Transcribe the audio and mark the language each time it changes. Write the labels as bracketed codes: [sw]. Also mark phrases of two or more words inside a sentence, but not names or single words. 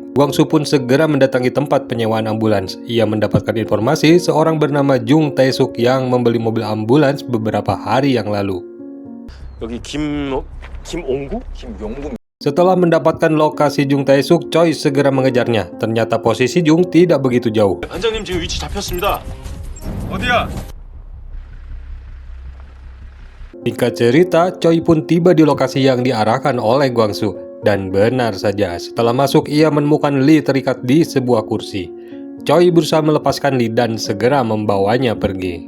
[id] Gwangsu pun segera mendatangi tempat penyewaan ambulans. Ia mendapatkan informasi seorang bernama Jung Tae-suk yang membeli mobil ambulans beberapa hari yang lalu. Setelah mendapatkan lokasi Jung Tae-suk, Choi segera mengejarnya. Ternyata posisi Jung tidak begitu jauh. [ko] 반장님 지금 위치 잡혔습니다. 어디야? [id] Singkat cerita, Choi pun tiba di lokasi yang diarahkan oleh Gwangsu. Dan benar saja, setelah masuk ia menemukan Lee terikat di sebuah kursi. Choi berusaha melepaskan Lee dan segera membawanya pergi.